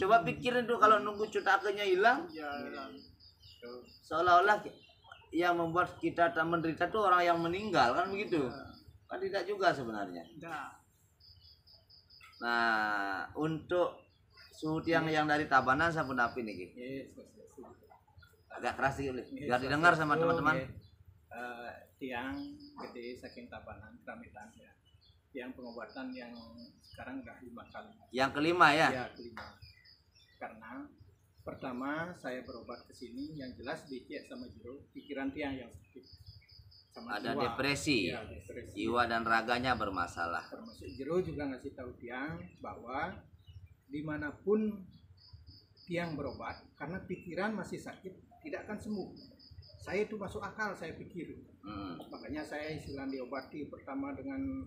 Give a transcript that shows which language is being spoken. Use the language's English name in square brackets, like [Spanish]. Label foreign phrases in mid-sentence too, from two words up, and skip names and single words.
[Indonesian] Coba pikirin tuh kalau nunggu cutakenya hilang, seolah-olah yang membuat kita tak menderita tuh orang yang meninggal, kan begitu? Kan tidak juga sebenarnya. Nah, untuk suhu tiang yang dari Tabanan saya pendapi nih, agak keras sih, biar didengar sama teman-teman. [Balinese] Tiang gede saking Tabanan Kramitan ya. [Indonesian] Yang pengobatan yang sekarang udah 5 kali. Yang kelima ya? Ya, kelima. Karena pertama saya berobat ke sini yang jelas dicek sama Jero, pikiran tiang yang sakit. Sama ada jiwa. Depresi. Ya, depresi. Jiwa dan raganya bermasalah. Termasuk Jero juga ngasih tahu tiang bahwa dimanapun tiang berobat, karena pikiran masih sakit tidak akan sembuh. Saya itu masuk akal, saya pikir. Makanya saya istilahnya diobati pertama dengan